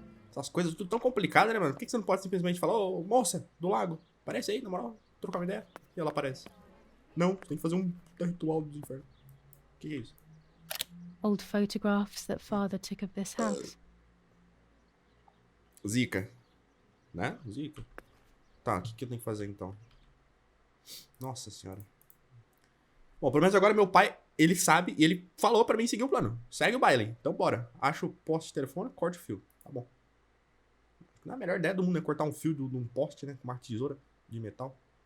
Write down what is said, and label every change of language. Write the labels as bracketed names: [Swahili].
[Portuguese] Essas coisas tudo tão complicadas, né, mano? Por que você não pode simplesmente falar, ô, moça do lago, aparece aí, na moral, trocar uma ideia. E ela aparece. Não, tem que fazer um ritual dos infernos. O que é isso? [English] Old photographs that father took of this house. [Portuguese] Zica. Né? Zica. Tá, o que eu tenho que fazer então? Nossa senhora. Bom, pelo menos agora meu pai, ele sabe e ele falou pra mim seguir o plano. Segue o baile. Então bora. Acha o poste de telefone, corta o fio. Tá bom. Não é a melhor ideia do mundo é cortar um fio de um poste, né? Com uma tesoura de metal.